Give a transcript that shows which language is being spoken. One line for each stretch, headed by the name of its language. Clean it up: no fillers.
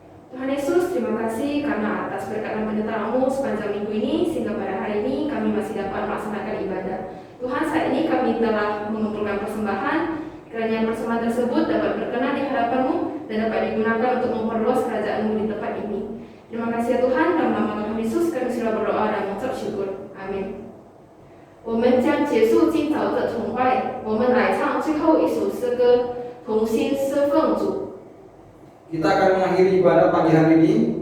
Indonesian: Tuhan Yesus, terima kasih karena atas berkat dan penyertaan-Mu sepanjang minggu ini, sehingga pada hari ini kami masih dapat melaksanakan ibadah. Tuhan, saat ini kami telah mengumpulkan persembahan, kiranya persembahan tersebut dapat berkenan di hadapan-Mu dan dapat digunakan untuk memperluas kerajaan-Mu di tempat ini. Terima kasih ya Tuhan, dalam nama Tuhan Yesus kami sudah berdoa dan mengucap syukur. Amin.
Chinese: 我们将结束今早的崇拜，我们来唱最后一首诗歌，同心侍奉主。
Indonesian: Kita akan mengakhiri ibadah pagi hari ini.